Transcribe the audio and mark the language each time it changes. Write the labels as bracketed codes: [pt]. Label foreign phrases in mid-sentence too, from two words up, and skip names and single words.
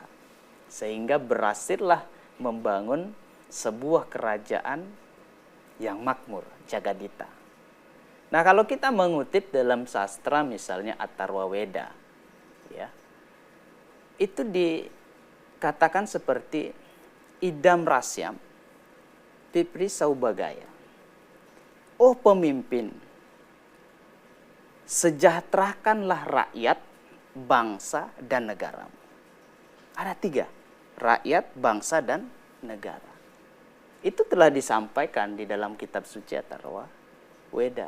[id] Sehingga berhasillah membangun sebuah kerajaan yang makmur, Jagadita. Nah, kalau kita mengutip dalam sastra misalnya Atharwa Weda, ya, itu dikatakan seperti [sa] idam rasyam pipri saubagaya. [id] Oh pemimpin, sejahterakanlah rakyat, bangsa, dan negaramu. Ada 3, rakyat, bangsa, dan negara. Itu telah disampaikan di dalam kitab suci Atharwa Weda.